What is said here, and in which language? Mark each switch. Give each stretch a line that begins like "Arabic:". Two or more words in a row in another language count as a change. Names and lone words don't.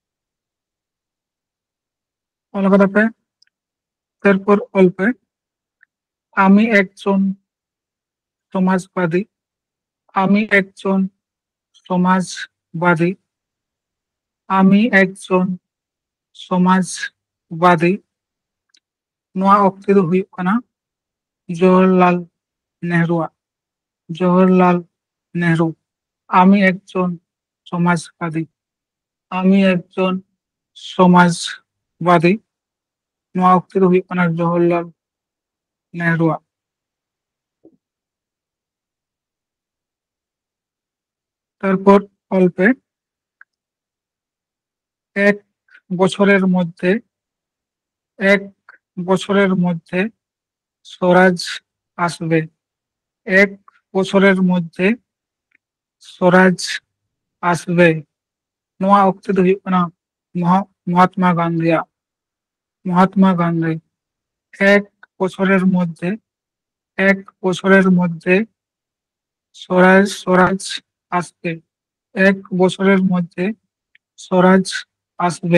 Bangla: কলকাতা পে। তারপর অল্পে আমি একজন সমাজবাদী। আমি একজন সমাজবাদী। আমি একজন সমাজবাদী।
Santali: ᱱᱚᱣᱟ ᱚᱠᱛᱮ ᱫᱚ ᱦᱩᱭᱩᱜ ᱠᱟᱱᱟ জওহরলাল নেহরুয়াᱜ।
Bangla: জওহরলাল নেহরু। আমি একজন সমাজবাদী। আমি একজন সমাজবাদী।
Santali: ᱱᱚᱣᱟ ᱚᱠᱛᱮ ᱫᱚ ᱦᱩᱭᱩᱜ ᱠᱟᱱᱟ জওহরলাল নেহরুয়া।
Bangla: তারপর অল্পে এক বছরের মধ্যে এক বছরের মধ্যে স্বরাজ আসবে। এক বছরের মধ্যে স্বরাজ আসবে।
Santali: ᱱᱚᱣᱟ ᱚᱠᱛᱮ ᱫᱚ ᱦᱩᱭᱩᱜ ᱠᱟᱱᱟ মহাত্মা গান্ধীয়াᱜ।
Bangla: মহাত্মা গান্ধী এক বছরের মধ্যে এক বছরের মধ্যে স্বরাজ আসবে। এক বছরের মধ্যে স্বরাজ আসবে।